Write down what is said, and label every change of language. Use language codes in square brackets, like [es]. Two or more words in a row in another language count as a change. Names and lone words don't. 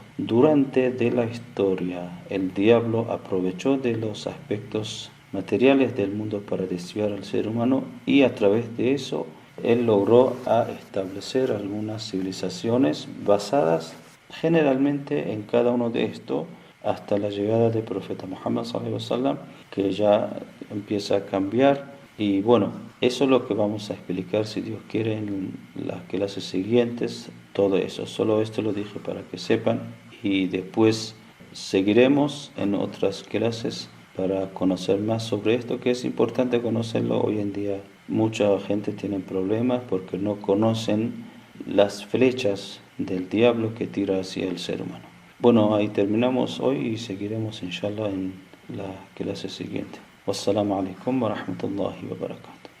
[es] Durante de la historia, el diablo aprovechó de los aspectos materiales del mundo para desviar al ser humano y a través de eso él logró establecer algunas civilizaciones basadas generalmente en cada uno de estos hasta la llegada del profeta Muhammad [ar] صلى الله عليه وسلم, [es] que ya empieza a cambiar. Y bueno, eso es lo que vamos a explicar, si Dios quiere, en las clases siguientes, todo eso. Solo esto lo dije para que sepan y después seguiremos en otras clases para conocer más sobre esto, que es importante conocerlo hoy en día. Mucha gente tiene problemas porque no conocen las flechas del diablo que tira hacia el ser humano. Bueno, ahí terminamos hoy y seguiremos inshallah en la clase siguiente. [ar] والسلام عليكم ورحمة الله وبركاته.